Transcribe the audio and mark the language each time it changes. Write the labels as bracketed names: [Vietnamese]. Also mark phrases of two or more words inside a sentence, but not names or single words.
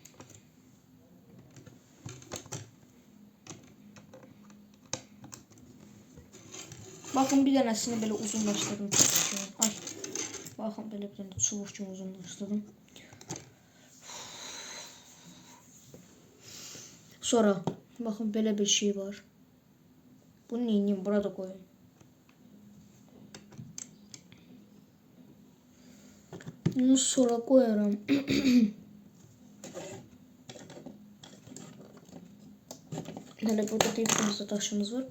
[Azerbaijani] Bakın bir dənəsini belə uzunlaşdırdım. Ay. Bakın belə bir dənə çubuq kimi uzunlaşdırdım. Sonra bakın belə bir şey var. [Turkish] Bunu neyiniyim? Burada koyun. Bunu sonra koyarım. Böyle burada bir fazla taşımız var.